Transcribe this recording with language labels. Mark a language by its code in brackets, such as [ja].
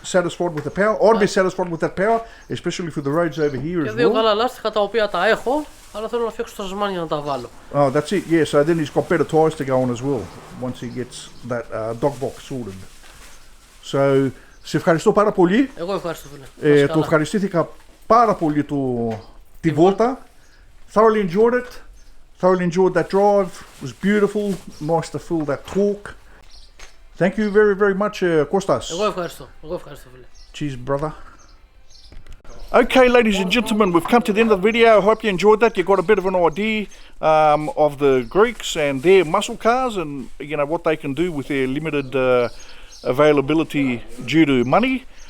[en] Satisfied with the power. I'd be satisfied with that power, especially for the roads over here [el] Και [en] as [el] δύο [en] well. [el] καλά λάστιχα τα οποία τα έχω, αλλά θέλω να φτιάξω το σασμάν για να τα βάλω. [en] Oh, that's it. Yeah, so then he's got better tyres to go on as well once he gets that dog box sorted. [el] So, σε ευχαριστώ πάρα πολύ. Εγώ ευχαριστώ φίλε. Το ευχαριστήθηκα πάρα πολύ τη βόλτα. [en] Thoroughly enjoyed it. Thoroughly enjoyed that drive. It was beautiful. Nice to feel that torque. Thank you very, very much, Kostas. [el] Εγώ ευχαριστώ φίλε. [en] Cheers, brother. Okay, ladies and gentlemen, we've come to the end of the video. I hope you enjoyed that. You got a bit of an idea of the Greeks and their muscle cars, and you know what they can do with their limited availability due to money.